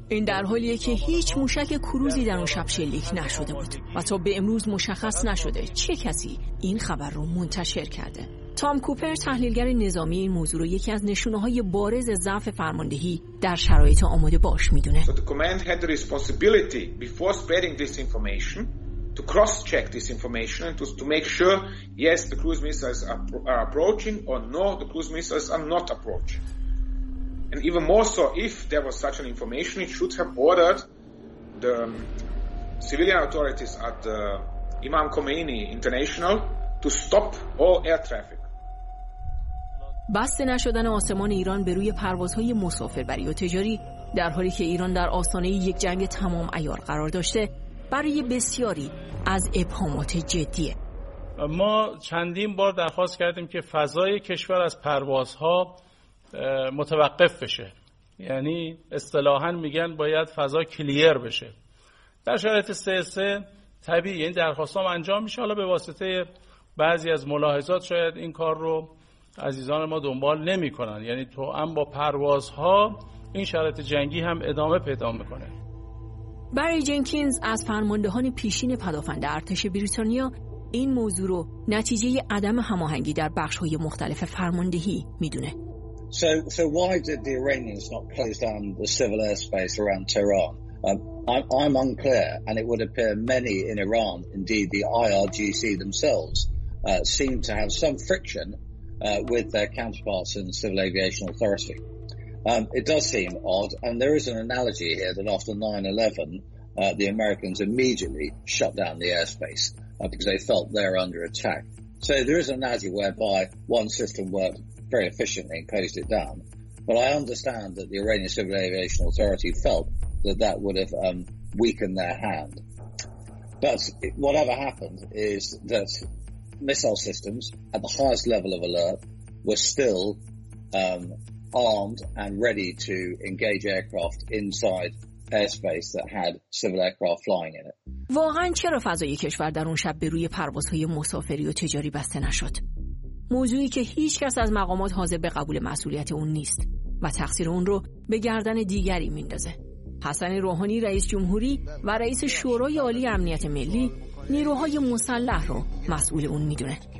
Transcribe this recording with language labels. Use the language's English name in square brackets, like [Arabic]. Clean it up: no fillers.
[Persian] این در حالیه که هیچ موشک کروزی در اون شب شلیک نشده بود و تا به امروز مشخص نشده چه کسی این خبر رو منتشر کرده. تام کوپر، تحلیلگر نظامی، این موضوع رو یکی از نشونه‌های بارز ضعف فرماندهی در شرایط آماده باش میدونه. [English] The command had the responsibility before spreading this information to cross-check this information and to make sure yes the cruise missiles are approaching or no the cruise missiles are not approaching. And even more so, if there was such an information, it should have ordered the civilian authorities at the Imam Khomeini International to stop all air traffic. [Persian] بسته نشدن آسمان ایران به روی پروازهای مسافربری و تجاری در حالی که ایران در آستانه یک جنگ تمام عیار قرار داشته برای بسیاری از ابهامات جدیه. ما چندین بار درخواست کردیم که فضای کشور از پروازها متوقف بشه، یعنی اصطلاحاً میگن باید فضا کلیر بشه. در شرایط 3-3 طبیعی این درخواست هم انجام میشه. حالا به واسطه بعضی از ملاحظات شاید این کار رو عزیزان ما دنبال نمی کنن، یعنی تو هم با پروازها این شرایط جنگی هم ادامه پیدا میکنه. بری جنکینز از فرماندهان پیشین پدافند ارتش بریتانیا این موضوع رو نتیجه عدم هماهنگی در بخش‌های مختلف فرماندهی میدونه. [English] So why did the Iranians not close down the civil airspace around Tehran? I'm unclear, and it would appear many in Iran, indeed the IRGC themselves, seem to have some friction with their counterparts in the Civil Aviation Authority. It does seem odd, and there is an analogy here that after 9/11, the Americans immediately shut down the airspace because they felt they're under attack. So there is an analogy whereby one system worked very efficiently and closed it down. But I understand that the Iranian Civil Aviation Authority felt that that would have weakened their hand. But whatever happened is that missile systems at the highest level of alert were still armed and ready to engage aircraft inside airspace that had civil aircraft flying in it. [Persian] واقعاً چرا فضای کشور در اون شب به روی پروازهای مسافری و تجاری بسته نشد؟ موضوعی که هیچ کس از مقامات حاضر به قبول مسئولیت اون نیست و تقصیر اون رو به گردن دیگری میندازه. حسن روحانی، رئیس جمهوری و رئیس شورای عالی امنیت ملی، نیروهای مسلح رو مسئول اون میدونه.